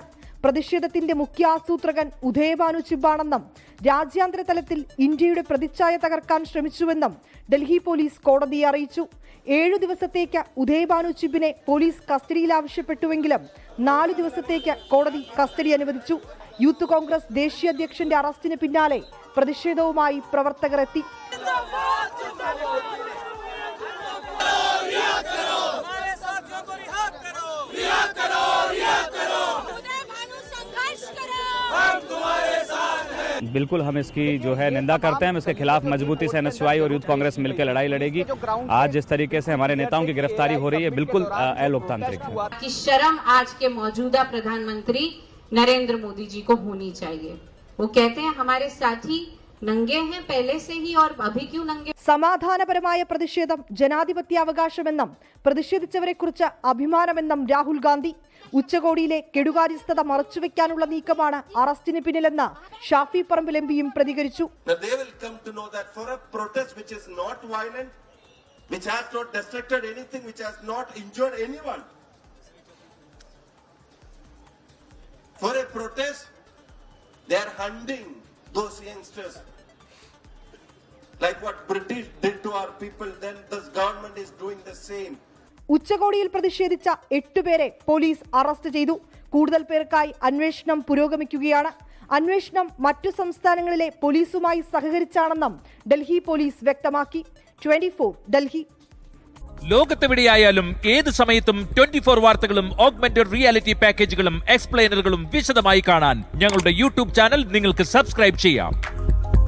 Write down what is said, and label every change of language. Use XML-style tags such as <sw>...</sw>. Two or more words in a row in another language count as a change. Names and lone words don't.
<ml>പ്രതിഷേധത്തിന്റെ മുഖ്യ ആസൂത്രകൻ ഉദയഭാനു ചിബാണെന്നും രാജ്യാന്തര തലത്തിൽ ഇന്ത്യയുടെ പ്രതിച്ഛായ തകർക്കാൻ ശ്രമിച്ചുവെന്നും ഡൽഹി പോലീസ് കോടതിയെ അറിയിച്ചു. 7 ദിവസത്തേക്ക് ഉദയഭാനു ചിബിനെ പോലീസ് കസ്റ്റഡിയിൽ ആവശ്യപ്പെട്ടുവെങ്കിലും 4 ദിവസത്തേക്ക് കോടതി കസ്റ്റഡി അനുവദിച്ചു. യൂത്ത് കോൺഗ്രസ് ദേശീയ അധ്യക്ഷന്റെ അറസ്റ്റിന് പിന്നാലെ പ്രതിഷേധവുമായി പ്രവർത്തകർ എത്തി.</ml> <hi>बिल्कुल हम इसकी जो है निंदा करते हैं। हम इसके खिलाफ मजबूती से NSY और यूथ कांग्रेस मिलकर लड़ाई लड़ेगी। आज जिस तरीके से हमारे नेताओं की गिरफ्तारी हो रही है बिल्कुल अलोकतांत्रिक है। कि शर्म आज के मौजूदा प्रधानमंत्री नरेंद्र मोदी जी को होनी चाहिए। वो कहते हैं हमारे साथी नंगे हैं पहले से ही और अभी क्यों नंगे.</hi> <ml>സമാധാനപരമായ പ്രതിഷേധം ജനാധിപത്യാവകാശമെന്നും പ്രതിഷേധിച്ചവരെക്കുറിച്ച് അഭിമാനമെന്നും രാഹുൽ ഗാന്ധി. ഉച്ചകോടിയിലെ കെടുകാര്യസ്ഥത മറച്ചുവെക്കാനുള്ള നീക്കമാണ് അറസ്റ്റിന് പിന്നിലെന്ന് ഷാഫി പറമ്പിൽ എംപിയും പ്രതികരിച്ചു.</ml> <en>For a protest, they are hunting those youngsters. Like what British did to our people, then this government is doing the same.</en> <ml>ഉച്ചകോടിയിൽ പ്രതിഷേധിച്ച 8 പേരെ പോലീസ് അറസ്റ്റ് ചെയ്തു. കൂടുതൽ പേർക്കായി അന്വേഷണം പുരോഗമിക്കുകയാണ്. അന്വേഷണം മറ്റു സംസ്ഥാനങ്ങളിലെ പോലീസുമായി സഹകരിച്ചാണെന്നും ഡൽഹി പോലീസ് വ്യക്തമാക്കി. 24 ഡൽഹി. ലോകത്തെവിടെയായാലും ഏത് സമയത്തും 24 വാർത്തകളും ഓഗ്മെന്റഡ് റിയാലിറ്റി പാക്കേജുകളും എക്സ്പ്ലെയിനറുകളും വിശദമായി കാണാൻ ഞങ്ങളുടെ യൂട്യൂബ് ചാനൽ നിങ്ങൾക്ക് സബ്സ്ക്രൈബ് ചെയ്യാം.</ml>